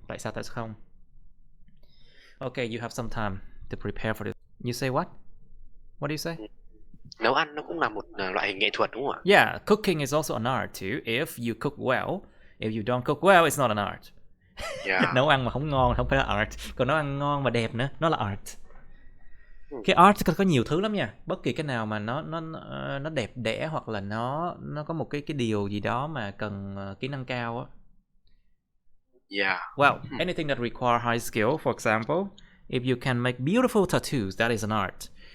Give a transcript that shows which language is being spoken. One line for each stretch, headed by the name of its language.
Vietnamese: Tại sao không?
English: Okay, you have some time to prepare for this. You say what? What do you say?
Vietnamese: Nấu ăn nó cũng là một loại hình nghệ thuật đúng không ạ?
English: Yeah, cooking is also an art too. If you cook well, if you don't cook well, it's not an art. Yeah.
Vietnamese: Nấu ăn mà không ngon không phải là art. Còn nấu ăn ngon mà đẹp nữa, nó là art. Cái art có nhiều thứ lắm nha. Bất kỳ cái nào mà nó đẹp đẽ hoặc là nó có một cái điều gì đó mà cần kỹ năng cao á.
English: Yeah. Well, anything that require high skill, for example, if you can make beautiful tattoos, that is an art.